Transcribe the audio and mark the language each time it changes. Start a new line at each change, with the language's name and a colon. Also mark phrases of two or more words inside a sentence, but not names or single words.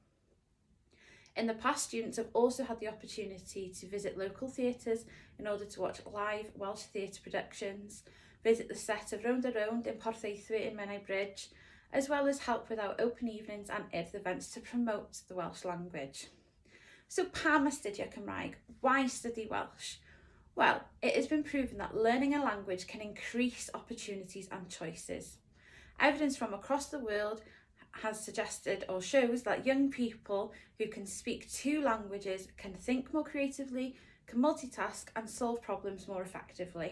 English: In the past, students have also had the opportunity to visit local theatres in order to watch live Welsh theatre productions, visit the set of Round a Round in Porthaethwy in Menai Bridge, as well as help with our open evenings and IRD events to promote the Welsh language.
Welsh: So pam astudio Cymraeg?
English: Why study Welsh? Well, it has been proven that learning a language can increase opportunities and choices. Evidence from across the world has suggested or shows that young people who can speak 2 languages can think more creatively, can multitask and solve problems more effectively.